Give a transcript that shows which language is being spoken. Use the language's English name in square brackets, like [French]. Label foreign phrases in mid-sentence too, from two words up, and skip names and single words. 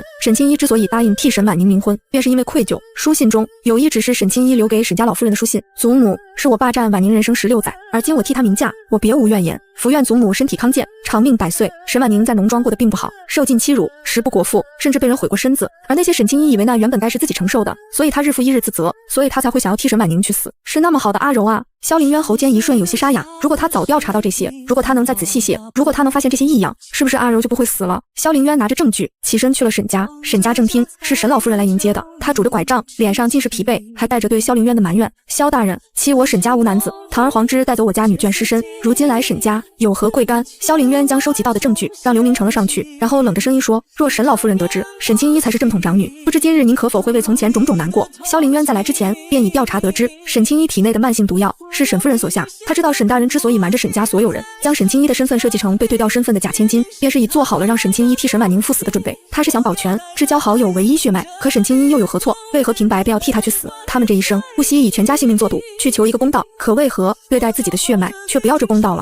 [Chinese] 沈清一之所以答應替沈婉寧冥婚，便是因為愧疚。書信中有一紙是沈清一留給沈家老夫人的書信：祖母，是我霸占婉寧人生16載，而今我替她明嫁，我別無怨言，伏願祖母身體康健，長命百歲。沈婉寧在農莊過得並不好，受盡欺辱，食不果腹，甚至被人毀過身子。而那些沈清一以為那原本該是自己承受的，所以他日復一日自責，所以他才會想要替沈婉寧去死。是那麼好的阿柔啊！蕭凌淵喉間一瞬有些沙啞，如果他早調查到這些，如果他能再仔細些，如果他能發現這些異樣，是不是阿柔就不會死了？蕭凌淵拿着證據起身去了沈家。沈家正廳是沈老夫人來迎接的，她拄着拐杖，臉上盡是疲憊，還帶着對蕭凌淵的埋怨：蕭大人，欺我沈家無男子，堂而皇之帶走我家女眷尸身，如今來沈家有何貴干？蕭凌淵將收集到的證據讓劉明呈了上去，然後冷着聲音說：若沈老夫人得知沈清一才是正統長女，不知今日您可否會為從前種种難過？蕭凌淵在來之前便已調查得知，沈清一體內的慢性毒藥是沈夫人所下。他知道沈大人之所以瞞着沈家所有人，将沈清一的身份設計成被对调身份的假千金，便是已做好了讓沈清一替沈婉寧赴死的準備。他是想保全至交好友唯一血脉，可沈清一又有何錯？為何平白便要替他去死？他们这一生不惜以全家性命做賭，去求一個公道，可為何對待自己的血脈卻不要這公道了？